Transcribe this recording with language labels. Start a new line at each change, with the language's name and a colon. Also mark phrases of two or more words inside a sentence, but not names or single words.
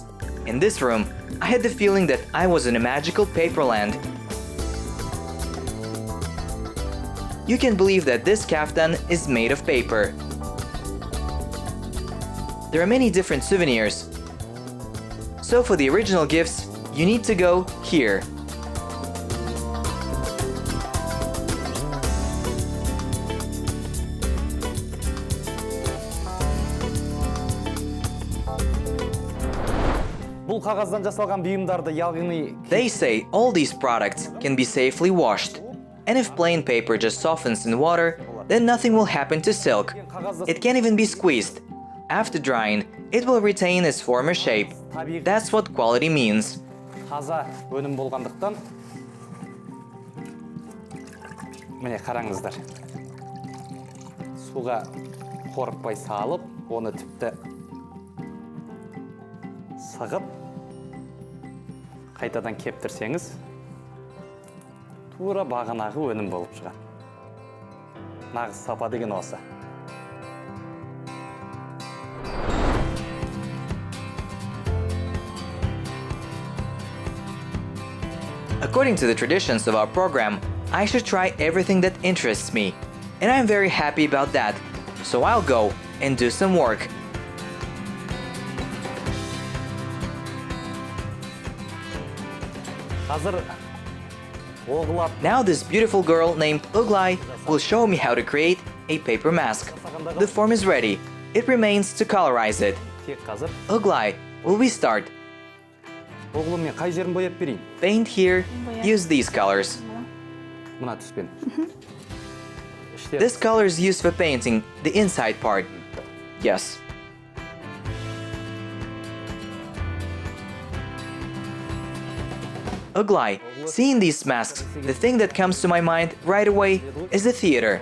English: In this room, I had the feeling that I was in a magical paper land. You can believe that this kaftan is made of paper. There are many different souvenirs. So for the original gifts, you need to go here.
Kazakh: Бұл қағаздан жасалған бұйымдарды яғни
English: They say all these products can be safely washed. And if plain paper just softens in water, then nothing will happen to silk. It can't even be squeezed. After drying, it will retain its former shape. That's what quality means.
Kazakh: таза өнім болғандықтан міне қараңыздар. Суға қорықпай салып, оны тіпті сығып қайтадан кептірсеңіз, тура бағанағы өнім болып шығады. Нағыз сапа деген осы.
English: According to the traditions of our program, I should try everything that interests me. And I'm very happy about that. So I'll go and do some work.
Kazakh: Қазір оғылап
English: Now this beautiful girl named Uglai will show me how to create a paper mask. The form is ready. It remains to colorize it.
Kazakh: тек қазір
English: Uglai, will we start?
Kazakh: оғылым мен қай жерін бояп берейін?
English: Paint here. Use these colors.
Kazakh: Мына түспен.
English: This color is used for painting the inside part. Yes. Uglai, seeing these masks, the thing that comes to my mind right away is the theater.